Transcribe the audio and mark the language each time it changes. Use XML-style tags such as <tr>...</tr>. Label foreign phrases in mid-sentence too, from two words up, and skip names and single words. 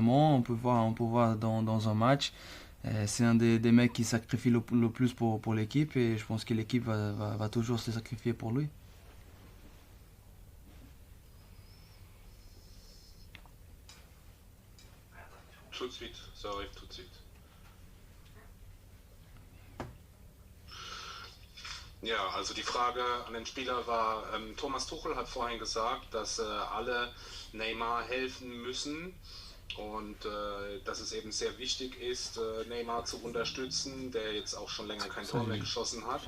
<fr>On peut voir dans un match. C'est un des mecs qui sacrifie le plus pour l'équipe et je pense que l'équipe va toujours se sacrifier pour lui. Tout de suite, ça arrive tout de suite.</fr> <de>Ja, also die Frage an den Spieler war, Thomas Tuchel hat vorhin gesagt, dass alle Neymar helfen müssen und dass es eben sehr wichtig ist, Neymar zu unterstützen, der jetzt auch schon länger kein Tor mehr geschossen hat.</de>